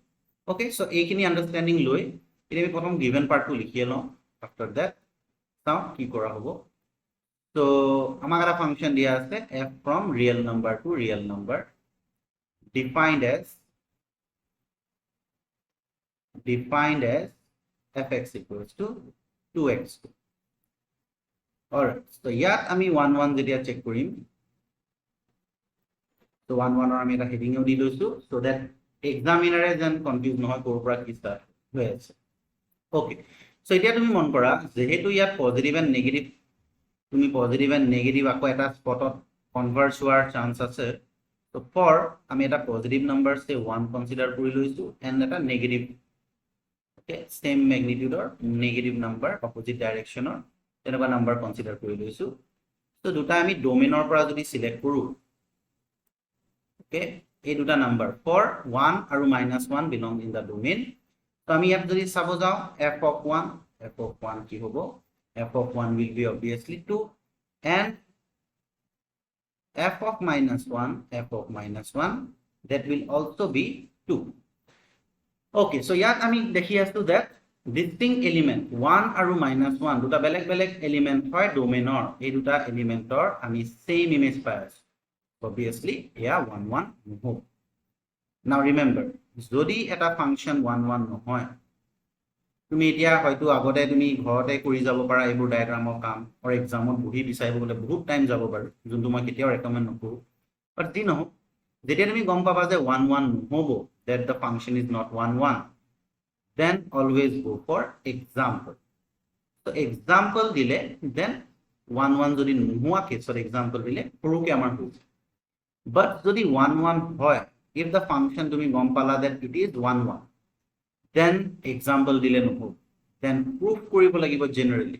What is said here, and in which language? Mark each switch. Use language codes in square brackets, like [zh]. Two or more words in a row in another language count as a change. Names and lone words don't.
[en] okay, so [as] এইখিনি আন্ডারস্ট্যান্ডিং লৈ এতিয়া আমি প্ৰথম গিভেন পাৰ্টটো লিখি লওঁ, [en] after that [as] চাওঁ কি কৰা হ'ব। [en] So [as] আমাক এটা ফাংশন দিয়া আছে [en] f from real number to real number defined as fx equals to 2x2. Alright, so [as] ইয়াত আমি 1 1 যেতিয়া চেক কৰিম, so 1 1 আমি এটা হেডিং দি লৈছো [en] so that [as] এক্সামিনাৰে যেন কনফিউজ নহয় ক'ৰ পৰা কি ষ্টাৰ্ট হৈ আছে। [en] okay, so [as] এতিয়া তুমি মন কৰা যেহেতু ইয়াত [en] positive and negative, [as] তুমি [en] positive and negative [as] আকৌ এটা স্পটত কনভাৰ্জ হোৱাৰ চান্স আছে। [en] so for [as] আমি এটা [en] positive number say 1 consider [as] কৰি লৈছো এণ্ড এটা নেগেটিভ, ওকে, [en] same magnitude negative number opposite direction [as] তেনেকুৱা [en] number consider [as] কৰি লৈছো। so দুটা আমি ডোমেইনৰ পৰা যদি সিলেক্ট কৰো, ওকে, এই দুটা নাম্বাৰ for 1 আৰু -1 [en] belong in the domain। [as] তো আমি ইয়াত যদি চাব যাও [en] f of 1 [as] কি হ'ব, [en] f of 1 will be obviously 2 and f of -1 that will also be 2। okay, so [as] ইয়াত আমি দেখি আছো [en] that distinct element 1 [as] আৰু -1 দুটা বেলেগ বেলেগ এলিমেন্ট হয় ডোমেইনৰ, এই দুটা এলিমেন্টৰ আমি [en] same image [as] পাই আছো। [en] obviously yeah [as] 1 1 নহব। [en] now remember [as] যদি এটা ফাংশন 1 1 নহয়, তুমি এতিয়া হয়তো আগতে তুমি ঘৰতে কৰি যাব পাৰা এইবোৰ ডায়াগ্ৰামৰ কাম আৰু এক্সামত বহি বিচাৰিব গলে বহুত টাইম যাব পাৰে, যোনটো মই কেতিয়াও ৰেকমেন্ড নকৰো। বাট যি নহওক যেতিয়া তুমি গম পাবা যে 1 1 নহব, [en] that the function is not 1 1, then always go for example। so example [as] দিলে then 1 1 যদি নোহোৱা কেছত example দিলে সৰুকে আমাৰ হৈ যায়। but যদি 1 1 হয়, [en] if the function [as] তুমি গম পালা [en] that it is 1 1, then example [as] দিলে ন, [en] then proof [as] কৰিব লাগিব [en] generally।